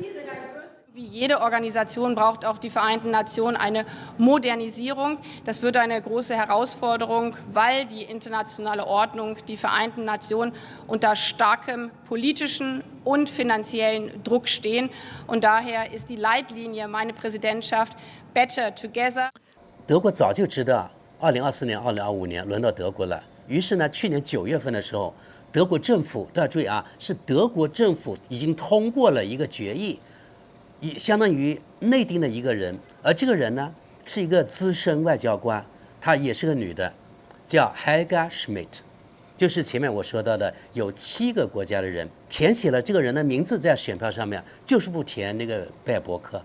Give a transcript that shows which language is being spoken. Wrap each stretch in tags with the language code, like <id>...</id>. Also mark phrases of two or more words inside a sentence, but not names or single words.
<de>Wie jede Organisation braucht auch die Vereinten Nationen eine Modernisierung. Das wird eine große Herausforderung, weil die internationale Ordnung, die Vereinten Nationen unter starkem politischen und finanziellen Druck stehen. Und daher ist die Leitlinie meiner Präsidentschaft</de> <en>Better Together.</en> <zh>德国早就知道2024年、2025年轮到德国了，于是呢，去年9月份的时候，德国政府大家注意是德国政府已经通过了一个决议。相当于内定的一个人，而这个人呢是一个资深外交官， 她也是个女的，叫 Helga Schmidt， 就是前面我说到的有7个国家的人填写了这个人的名字在选票上面，就是不填那个拜伯克。</zh>